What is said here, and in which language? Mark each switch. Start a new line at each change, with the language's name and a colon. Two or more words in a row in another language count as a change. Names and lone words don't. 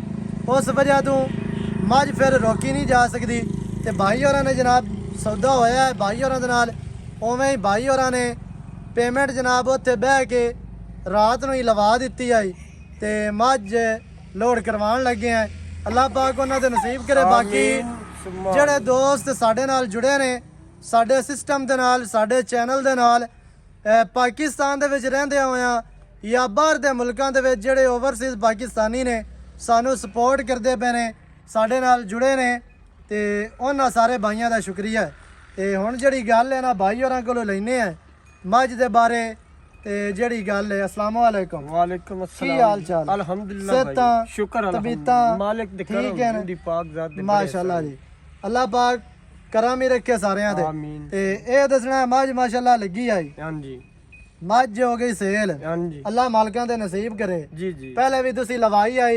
Punjabi: ਉਸ ਵਜ੍ਹਾ ਤੋ ਮੱਝ ਫਿਰ ਰੋਕੀ ਨਹੀਂ ਜਾ ਸਕਤੀ। ਤੇ ਭਾਈ ਹੋਰਾਂ ਨੇ ਜਨਾਬ ਸੌਦਾ ਹੋਇਆ ਹੈ ਭਾਈ ਹੋਰਾਂ ਦੇ ਨਾਲ। ਉਵੇਂ ਹੀ ਭਾਈ ਹੋਰਾਂ ਨੇ ਪੇਮੈਂਟ ਜਨਾਬ ਉੱਥੇ ਬਹਿ ਕੇ ਰਾਤ ਨੂੰ ਹੀ ਲਵਾ ਦਿੱਤੀ ਆਈ ਤੇ ਮੱਝ ਲੋਡ ਕਰਵਾਣ ਲੱਗੇ ਹੈਂ। ਅੱਲਾਹ ਪਾਕ ਉਨ੍ਹਾਂ ਦੇ ਨਸੀਬ ਕਰੇ। बाकी ਜਿਹੜੇ ਦੋਸਤ ਸਾਡੇ ਨਾਲ ਜੁੜੇ ਨੇ ਸਾਡੇ ਸਿਸਟਮ ਦੇ ਨਾਲ ਸਾਡੇ ਚੈਨਲ ਦੇ ਨਾਲ ਪਾਕਿਸਤਾਨ ਦੇ ਵਿੱਚ ਰਹਿੰਦੇ ਹੋਇਆ ਜਾਂ ਬਾਹਰ ਦੇ ਮੁਲਕਾਂ ਦੇ ਵਿੱਚ ਜਿਹੜੇ ਓਵਰਸੀਜ਼ ਪਾਕਿਸਤਾਨੀ ਨੇ ਸਾਨੂੰ ਸਪੋਰਟ ਕਰਦੇ ਪਏ ਨੇ ਸਾਡੇ ਨਾਲ ਜੁੜੇ ਨੇ ਤੇ ਉਹਨਾਂ ਸਾਰੇ ਭਾਈਆਂ ਦਾ ਸ਼ੁਕਰੀਆ ਹੈ। ਤੇ ਹੁਣ ਜਿਹੜੀ ਗੱਲ ਹੈ ਨਾ ਭਾਈ ਹੋਰਾਂ ਕੋਲੋਂ ਲੈਨੇ ਆ ਮੱਝ ਦੇ ਬਾਰੇ ਤੇ ਜਿਹੜੀ ਗੱਲ ਹੈ
Arabic: السلام عليكم. وعليكم السلام.
Punjabi: ਕੀ ਹਾਲ ਚਾਲ? ਅਲਹਮਦੁਲਿੱਲਾਹ ਭਾਈ, सेहतां, शुक्र तबीयतां ਮਾਲਿਕ ਦੇ ਕਰਮ ਠੀਕ ਹੈ ਨਾ? ਦੀ ਪਾਕ ਜ਼ਾਤ ਦੇ ਮਾਸ਼ਾਅੱਲਾਹ ਜੀ ਅੱਲਾਹ ਪਾਕ ਕਰਮ ਹੀ ਰੱਖੇ ਸਾਰਿਆਂ ਦੇ। आमीन। ਤੇ ਏ ਦੱਸਣਾ ਮੱਝ ਮਾਸ਼ਾਅੱਲਾਹ ਲੱਗੀ ਆਈ ਹਾਂ ਜੀ ਮੱਝ ਹੋ ਗਈ ਸੇਲ। ਹਾਂ ਜੀ ਅੱਲਾਹ ਮਾਲਕਾਂ ਦੇ ਨਸੀਬ ਕਰੇ। ਜੀ ਜੀ ਪਹਿਲੇ ਭੀ ਤੁਸੀਂ ਲਵਾਈ ਆਈ